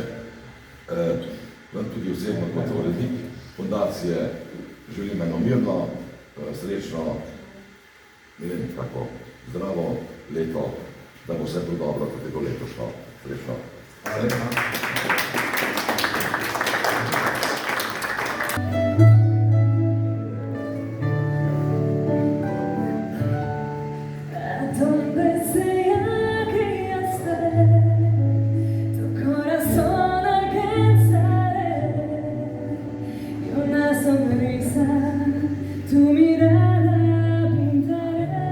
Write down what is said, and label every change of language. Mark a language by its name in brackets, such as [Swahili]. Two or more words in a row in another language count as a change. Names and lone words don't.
[Slovenian] Vam tudi osebno kot urednik fundacije želim eno mirno, srečno, ne vem, tako zdravo leto, da bo vse to dobro, tudi bo leto šlo. Srečno. Hvala lepa. [Spanish] Donde sea que ya estaré, tu corazón alcanzaré y una sonrisa, tu mirada pintaré.